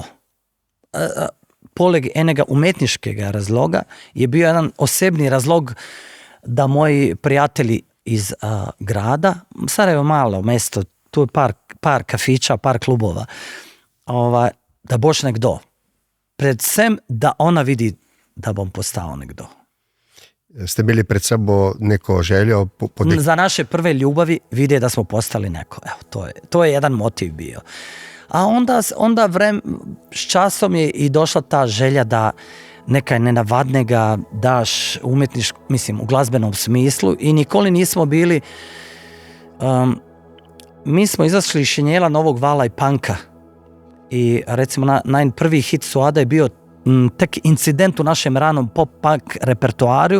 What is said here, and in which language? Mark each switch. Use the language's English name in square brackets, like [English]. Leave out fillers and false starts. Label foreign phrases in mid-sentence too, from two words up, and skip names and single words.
[Slovenian] Poleg enega umetniškega razloga [Bosnian] je bio jedan osebni razlog da moji prijatelji iz grada, Sarajevo malo mesto, tu je par kafiča, par klubova, da boš nekdo. [Slovenian] Predvsem, da ona vidi, da bom postal nekdo. Ste imeli pred sabo neko željo? [Bosnian] Za naše prve ljubavi vidi da smo postali neko. Evo, to je jedan motiv bio. A onda s časom je i došla ta želja da [Slovenian] nekaj nenavadnega daš [Bosnian] u glazbenom smislu i nikoli nismo bili mi smo izašli iz šinjela novog vala i panka i recimo prvi hit Suada je bio tek incident u našem ranom pop-punk repertoariju.